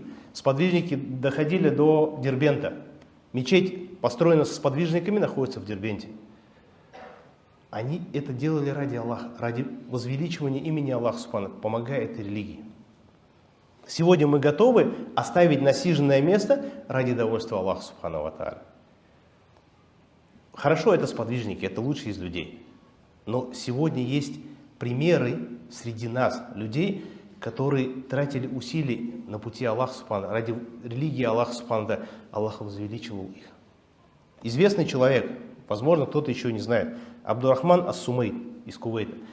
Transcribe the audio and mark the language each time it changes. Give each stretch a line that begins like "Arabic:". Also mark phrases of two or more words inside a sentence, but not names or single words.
Russian: Сподвижники доходили до Дербента. Мечеть, построенная с сподвижниками, находится в Дербенте. Они это делали ради Аллаха, ради возвеличивания имени
Arabic: الله سبحانه,
Russian: помогая этой религии. Сегодня мы готовы оставить насиженное место ради довольства
Arabic: الله سبحانه وتعالى.
Russian: Хорошо, это сподвижники, это лучшие из людей. Но сегодня есть примеры среди нас, людей, которые тратили усилия на пути
Arabic: الله سبحانه,
Russian: ради религии
Arabic: الله سبحانه,
Russian: Аллах возвеличивал их. Известный человек, возможно, кто-то еще не знает, Абдурахман ас-Сумейт из Кувейта.